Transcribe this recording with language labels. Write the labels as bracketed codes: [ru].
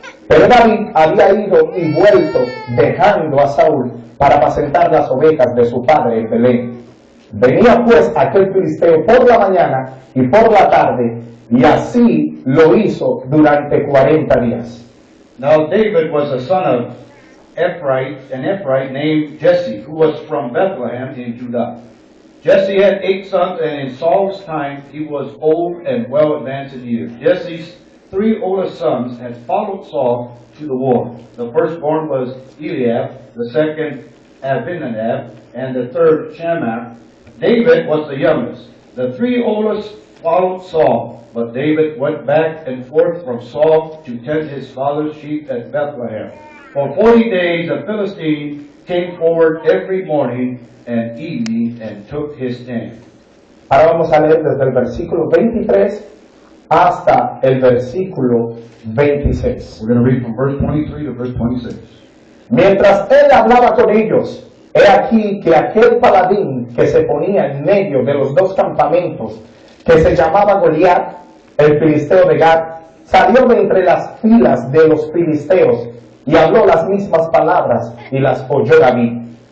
[es] Pero David había ido y vuelto dejando a Saúl para apacentar las ovejas de su padre en Belén. Venía pues aquel filisteo por la mañana y por la tarde, y así lo hizo durante 40 días. [en] Now David was the son of an Ephraite named Jesse, who was from Bethlehem in Judah. Jesse had 8 sons, and in Saul's time he was old and well advanced in years. Jesse's 3 oldest sons had followed Saul to the war. The firstborn was Eliab, the second Abinadab, and the third Shammah. David was the youngest. The 3 oldest followed Saul, but David went back and forth from Saul to tend his father's sheep at Bethlehem. For 40 days the Philistine came forward every morning and evening and took his stand. [es] Ahora vamos a leer desde el versículo 23 hasta el versículo 26. [en] We're going to read from verse 23 to verse 26. [es] Mientras él hablaba con ellos, he aquí que aquel paladín que se ponía en medio de los 2 campamentos, que se llamaba Goliat, el filisteo de Gat, salió de entre las filas de los filisteos y habló las mismas palabras y las oyó David.